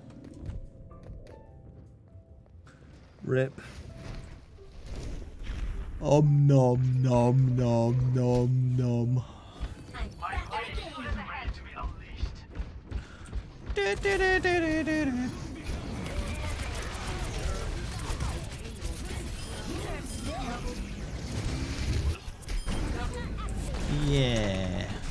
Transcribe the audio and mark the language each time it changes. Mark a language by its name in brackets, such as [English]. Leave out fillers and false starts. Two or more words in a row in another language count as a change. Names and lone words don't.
[English] Rip. Om nom nom nom nom nom. I'm back in the game. Ready to be unleashed. Du, du, du, du, du, du. Yeah.